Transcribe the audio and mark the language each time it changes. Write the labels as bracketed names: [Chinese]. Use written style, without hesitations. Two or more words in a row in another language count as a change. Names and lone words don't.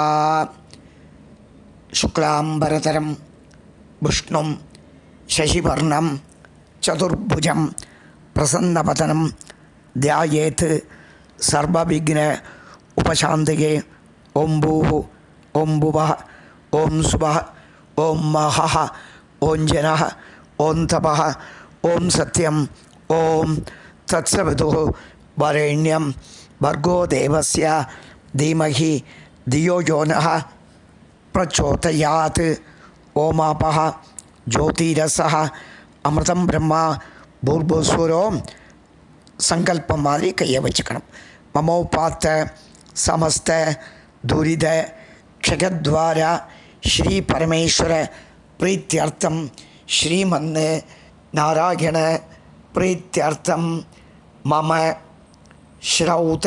[Sanskrit] शुक्लाम्बरधरं विष्णुं शशिवर्णं चतुर्भुजम् प्रसन्नवदनं ध्यायेत् सर्वविघ्न उपशान्तये. ओम् भूः ओम् भुवः ओम् सुवः ओम् महः ओम् जनः ओम् तपः ओम् सत्यम् ओम् तत्सवितुः वरेण्यम् भर्गो देवस्य धीमहि धियो यो नः प्रचोदयात्. ओमापः ज्योतिरसः अमृतं ब्रह्मा भूर्भुवस्वरो [Tamil] சங்கல்பம் மாதிரி கையை வச்சுக்கணும். [Sanskrit] ममोपात्त समस्त दुरित क्षयद्वारा श्री परमेश्वर प्रीत्यर्थम् श्रीमन् नारायण प्रीत्यर्थम् मम श्रौत